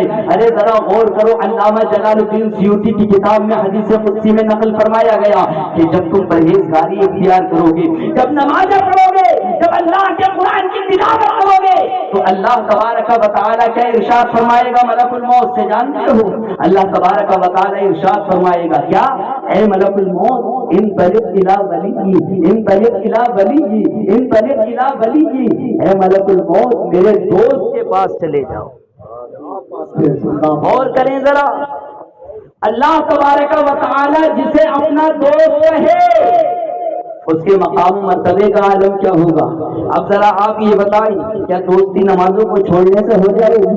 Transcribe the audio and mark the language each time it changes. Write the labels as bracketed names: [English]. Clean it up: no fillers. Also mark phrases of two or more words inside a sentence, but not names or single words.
[Urdu] ارے ذرا غور کرو، علامہ جلال الدین سیوطی کی کتاب میں حدیث قدسی میں نقل فرمایا گیا کہ جب تم پرہیزگاری اختیار کرو گے، جب نمازیں پڑھو گے، جب اللہ کے قرآن کی تلاوت کرو گے تو اللہ تبارک و تعالیٰ کا ارشاد فرمائے گا ملک الموت سے جانتے ہو اللہ تبارک و تعالیٰ ارشاد فرمائے گا کیا؟ [Arabic] اے ملک الموت انطلق الی ولی انطلق الی ولی انطلق الی ولی، [Urdu] اے ملک الموت میرے دوست کے پاس چلے جاؤ. اور کریں ذرا، اللہ تبارک و تعالی جسے اپنا دوست کہے اس کے مقام مرتبے کا عالم کیا ہوگا. اب ذرا آپ یہ بتائیں کیا دوستی نمازوں کو چھوڑنے سے ہو جائے گی؟